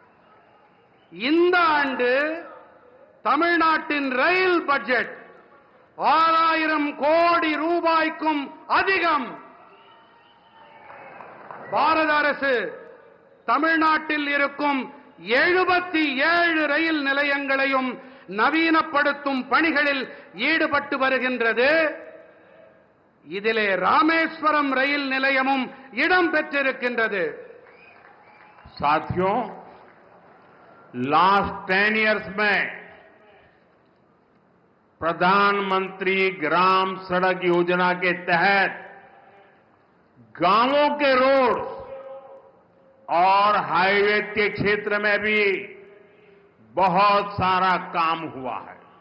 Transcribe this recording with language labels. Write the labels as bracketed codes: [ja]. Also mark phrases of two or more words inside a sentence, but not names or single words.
[ta] இந்த ஆண்டு தமிழ்நாட்டின் ரயில் பட்ஜெட் 6000 கோடி ரூபாய்க்கும் அதிகம் பாரத அரசு தமிழ்நாட்டில் இருக்கும் 77 ரயில் நிலையங்களையும் நவீனப்படுத்தும் பணிகளில் ஈடுபட்டு வருகின்றது. இதிலே ராமேஸ்வரம் ரயில் நிலையமும் இடம் பெற்றிருக்கின்றது. [hi] साथियों, [en] last 10 years [hi] में प्रधानमंत्री ग्राम सड़क योजना के तहत गांवों के रोड और हाईवे के क्षेत्र में भी बहुत सारा काम हुआ है.